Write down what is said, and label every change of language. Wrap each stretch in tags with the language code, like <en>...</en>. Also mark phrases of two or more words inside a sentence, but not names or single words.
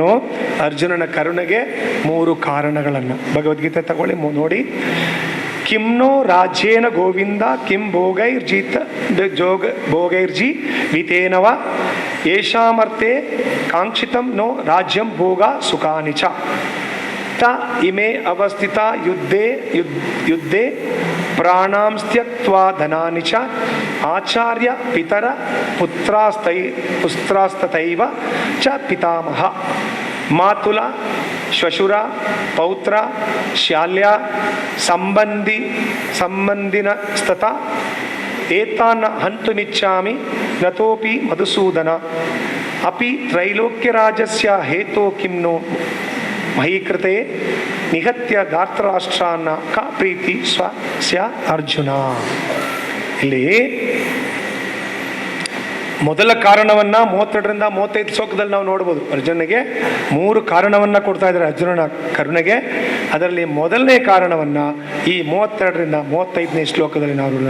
<kn>ಅರ್ಜುನನ ಕರುಣೆಗೆ 3 ಕಾರಣಗಳನ್ನು. ಭಗವದ್ಗೀತೆ ತಗೊಳ್ಳಿ, ನೋಡಿ.</kn> <sa>ಕಿಮ್ನೋ ರಾಜ್ಯೇನ ಗೋವಿಂದ ಕಿಂ ಭೋಗೈರ್ಜಿ ವಿತೇನವ ಯೇಷಾಮರ್ಥೆ ಕಾಂಕ್ಷಿತಂ ನೋ ರಾಜ್ಯಂ ಭೋಗ ಸುಖಾನಿ ಚ ತ ಇಮೇ ಅವಸ್ಥಿತ ಯುದ್ಧೇ ಪ್ರಾಣಾಂಸ್ತ್ಯಕ್ತ್ವಾ ಧನಾನಿ ಚ ಆಚಾರ್ಯ ಪಿತರ ಪುತ್ರಾಸ್ತತೈವ ಚ ಪಿತಾಮಹ ಮಾತುಲ ಶ್ವಶುರ ಪೌತ್ರ ಶಾಲ್ಯ ಸಂಬಂಧಿನ ಸ್ತತ ಏತಾನ್ನ ಹಂತುಮಿಚ್ಛಾಮಿ ನತೋಪಿ ಮಧುಸೂದನ ಅಪಿ ತ್ರೈಲೋಕ್ಯರಾಜಸ್ಯ ಹೇತೋ ಕಿಮ್ನೋ ಮಹೀಕೃತೆ ನಿಹತ್ಯ ಧಾರ್ತರಾಷ್ಟ್ರಾನ್ನ ಕ ಪ್ರೀತಿ ಸ್ವಸ್ಯ ಅರ್ಜುನ.</sa> <kn>ಇಲ್ಲಿ ಮೊದಲ ಕಾರಣವನ್ನ 32ರಿಂದ 35 ಶ್ಲೋಕದಲ್ಲಿ ನಾವು ನೋಡ್ಬೋದು. ಅರ್ಜುನನಿಗೆ 3 ಕಾರಣವನ್ನ ಕೊಡ್ತಾ ಇದ್ದಾರೆ ಅರ್ಜುನನ ಕರುಣೆಗೆ. ಅದರಲ್ಲಿ ಮೊದಲನೇ ಕಾರಣವನ್ನ ಈ 32ರಿಂದ 35ನೇ ಶ್ಲೋಕದಲ್ಲಿ ನಾವು ನೋಡೋದು.</kn>